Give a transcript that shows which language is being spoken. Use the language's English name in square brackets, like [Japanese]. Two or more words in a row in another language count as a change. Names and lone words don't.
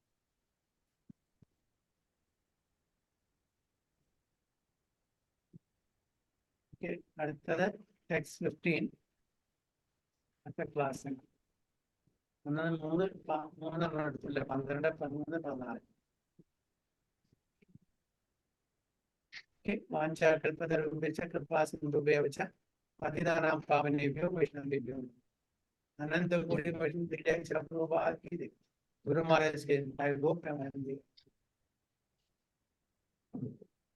[Malayalam] അടുത്തത് ടെക്സ്റ്റ് 15 അടുത്ത ക്ലാസ്. മൂന്നെണ്ണം എടുത്തില്ല, 12, 13, 14. [Sanskrit] വാഞ്ചാകൽപതരുപേക്ഷ കൃപാസിന്ധുഭ്യവച പതിതാനാം പാവനേഭ്യോ വൈഷ്ണവേഭ്യോ അനന്തകോടി വൈഷ്ണവ ഗുരു മഹാരാജ്.